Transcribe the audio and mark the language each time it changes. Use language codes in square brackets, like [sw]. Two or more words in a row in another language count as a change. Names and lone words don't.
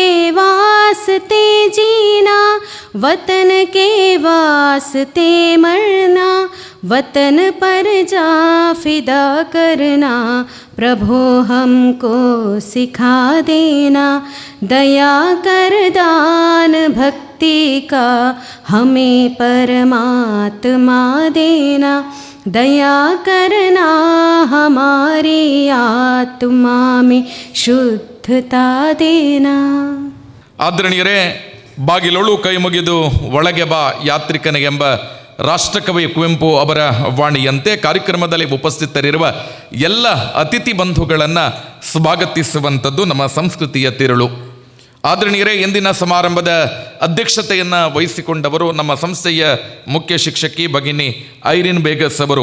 [hi] वास्ते जीना, वतन के वास्ते मरना, वतन पर जा फिदा करना, प्रभु हमको सिखा देना, दया कर दान भक्ति का हमें परमात्मा देना, दया करना हमारी आत्मा में शुद्धता देना. [kn] ಆದರಣೀಯರೇ, ಬಾಗಿಲೊಳು ಕೈ ಮುಗಿದು ಒಳಗೆ ಬಾ ಯಾತ್ರಿಕನಿಗೆಂಬ ರಾಷ್ಟ್ರಕವಿ ಕುವೆಂಪು ಅವರ ವಾಣಿಯಂತೆ ಕಾರ್ಯಕ್ರಮದಲ್ಲಿ ಉಪಸ್ಥಿತರಿರುವ ಎಲ್ಲ ಅತಿಥಿ ಬಂಧುಗಳನ್ನು ಸ್ವಾಗತಿಸುವಂಥದ್ದು ನಮ್ಮ ಸಂಸ್ಕೃತಿಯ ತಿರುಳು. ಆದರಣೀಯರೇ, ಇಂದಿನ ಸಮಾರಂಭದ ಅಧ್ಯಕ್ಷತೆಯನ್ನು ವಹಿಸಿಕೊಂಡವರು ನಮ್ಮ ಸಂಸ್ಥೆಯ ಮುಖ್ಯ ಶಿಕ್ಷಕಿ ಭಗಿನಿ ಐರಿನ್ ಬೇಗಸ್ ಅವರು.